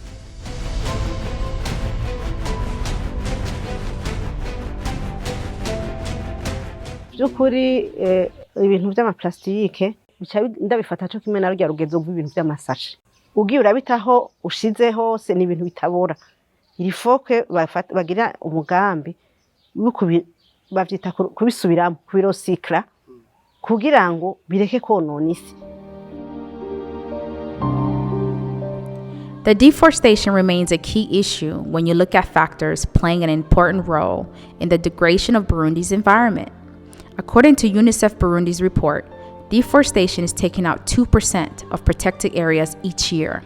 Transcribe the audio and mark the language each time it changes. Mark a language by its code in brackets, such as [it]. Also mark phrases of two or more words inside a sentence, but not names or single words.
[rn] By'ukuri ibintu by'amaplastike ndabifata cyo kimwe na rya rugezo rw'ibintu by'amasashi. Ugiye urabitaho ushize hose ni ibintu bitabora. Iri foke bagira umugambi bavyita kubisubiramo, kubirosikra, kugira ngo bireke konona isi. [en] The deforestation remains a key issue when you look at factors playing an important role in the degradation of Burundi's environment. According to UNICEF Burundi's report, deforestation is taking out 2% of protected areas each year.